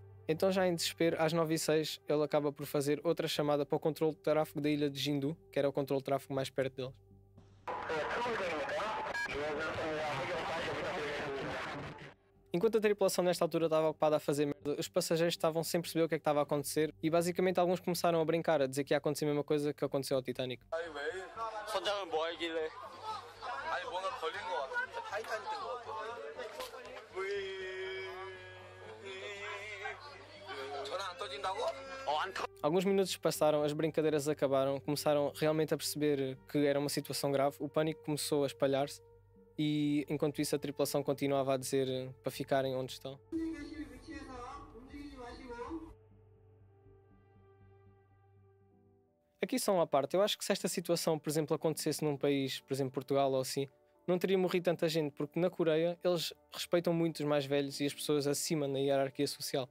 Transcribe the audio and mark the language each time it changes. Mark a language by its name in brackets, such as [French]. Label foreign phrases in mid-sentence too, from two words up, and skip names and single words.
[Portuguese] Então, já em desespero, às 9h06, ele acaba por fazer outra chamada para o controle de tráfego da ilha de Jindu, que era o controle de tráfego mais perto deles. Enquanto a tripulação nesta altura estava ocupada a fazer merda, os passageiros estavam sem perceber o que é que estava a acontecer e basicamente alguns começaram a brincar, a dizer que ia acontecer a mesma coisa que aconteceu ao Titanic. [Korean] 선장은 뭐 하길래? 아니 뭔가 걸린 것 같아. 진짜 타이타닉 된 것 같아. 전화 안 떠진다고? 안 터. [Portuguese] Alguns minutos passaram, as brincadeiras acabaram, começaram realmente a perceber que era uma situação grave, o pânico começou a espalhar-se e enquanto isso a tripulação continuava a dizer para ficarem onde estão. Aqui só uma parte, eu acho que se esta situação, por exemplo, acontecesse num país, por exemplo, Portugal ou assim, não teria morrido tanta gente, porque na Coreia eles respeitam muito os mais velhos e as pessoas acima na hierarquia social.